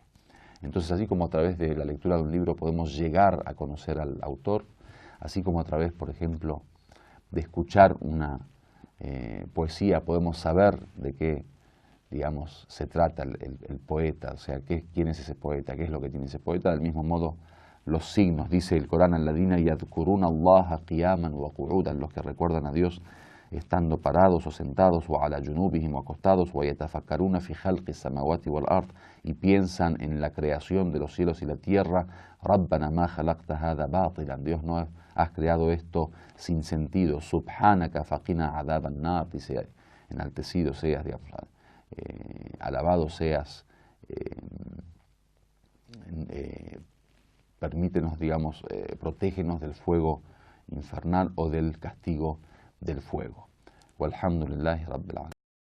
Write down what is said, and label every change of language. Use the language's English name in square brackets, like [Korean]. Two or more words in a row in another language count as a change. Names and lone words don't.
[Spanish] Entonces, así como a través de la lectura de un libro podemos llegar a conocer al autor, así como a través, por ejemplo, de escuchar una poesía podemos saber de qué, digamos, se trata el poeta, o sea, quién es ese poeta, qué es lo que tiene ese poeta. Del mismo modo, los signos, dice el Corán, [Arabic] الذين يذكرون الله قياما وقعودا, [Spanish] los que recuerdan a Dios estando parados o sentados, [Arabic] وعلى جنوبهم [Spanish] o acostados, [Arabic] ويتفكرون في خلق السماوات والأرض, [Spanish] y piensan en la creación de los cielos y la tierra. [Arabic] ربنا ما خلقت هذا باطلا, [Spanish] Dios, no has creado esto sin sentido. [Arabic] سبحانك فقنا عذاب النار, [Spanish] dice, enaltecido seas, digamos, alabado seas, permítenos, digamos, protégenos del fuego infernal o del castigo del fuego. [Arabic] والحمد لله رب العالمين.